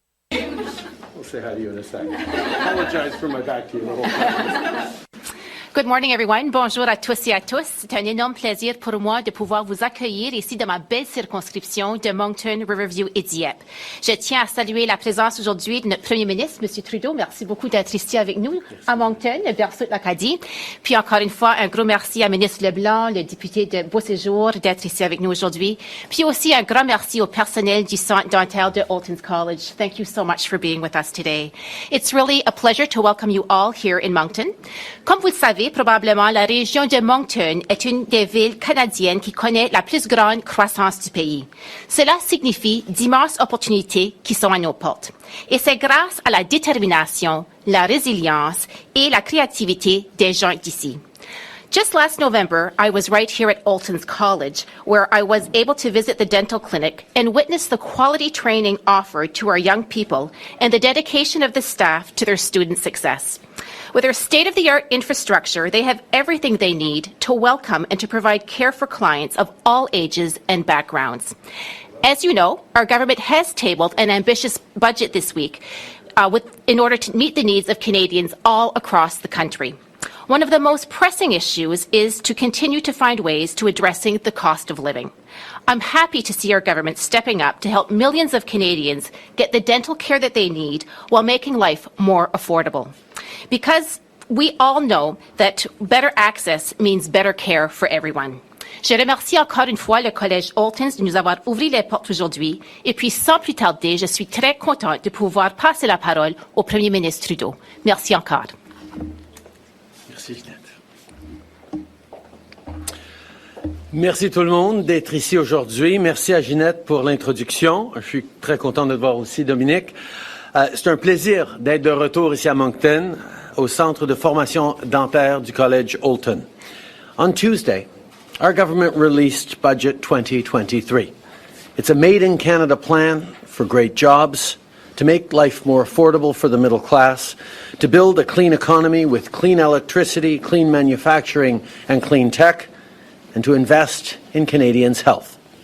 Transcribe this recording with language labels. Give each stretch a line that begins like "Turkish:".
English: We'll say hi to you in a second. I apologize for my back to you the whole time. Good morning, everyone.
French: Bonjour à tous et à tous. C'est un énorme plaisir pour moi de pouvoir vous accueillir ici dans ma belle circonscription de Moncton, Riverview et Dieppe. Je tiens à saluer la présence aujourd'hui de notre Premier ministre, M. Trudeau. Merci beaucoup d'être ici avec nous à Moncton, le berceau de l'Acadie. Puis encore une fois, un gros merci à Ministre LeBlanc, le député de Beauséjour, d'être ici avec nous aujourd'hui. Puis aussi un grand merci au personnel du Centre dentaire de Alton's College.
English: Thank you so much for being with us today. It's really a pleasure to welcome you all here in Moncton.
French: Comme vous le savez, probablement, la région de Moncton est une des villes canadiennes qui connaît la plus grande croissance du pays. Cela signifie d'immenses opportunités qui sont à nos portes. Et c'est grâce à la détermination, la résilience et la créativité des gens d'ici.
English: Just last November, I was right here at Alton's College, where I was able to visit the dental clinic and witness the quality training offered to our young people and the dedication of the staff to their student success. With their state-of-the-art infrastructure, they have everything they need to welcome and to provide care for clients of all ages and backgrounds. As you know, our government has tabled an ambitious budget this week in order to meet the needs of Canadians all across the country. One of the most pressing issues is to continue to find ways to addressing the cost of living. I'm happy to see our government stepping up to help millions of Canadians get the dental care that they need while making life more affordable. Because we all know that better access means better care for everyone.
French: Je remercie encore une fois le Collège Oltons de nous avoir ouvert les portes aujourd'hui. Et puis, sans plus tarder, je suis très contente de pouvoir passer la parole au Premier ministre Trudeau. Merci encore. Merci, Ginette. Merci tout le monde d'être ici aujourd'hui. Merci à Ginette pour l'introduction. Je suis très content de te voir aussi, Dominique. C'est un plaisir d'être de retour ici à Moncton, au Centre de formation dentaire du Collège Olton.
English: On Tuesday, our government released Budget 2023. It's a made-in-Canada plan for great jobs, to make life more affordable for the middle class, to build a clean economy with clean electricity, clean manufacturing, and clean tech, and to invest in Canadians' health.